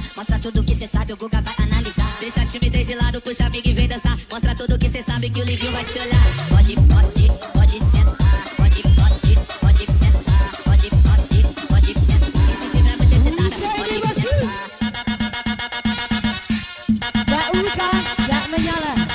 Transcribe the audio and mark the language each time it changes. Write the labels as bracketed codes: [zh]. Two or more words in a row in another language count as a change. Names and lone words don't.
[pt] Mostra tudo que cê sabe, o Guga vai analisar. Deixa a timidez de lado, puxa amigo e vem dançar. Mostra tudo que cê sabe, que o Livinho vai te olhar. Pode sentar. Pode sentar. Pode sentar. E se tiver muito excitada, pode sentar. [id] Gak luka, gak menyala.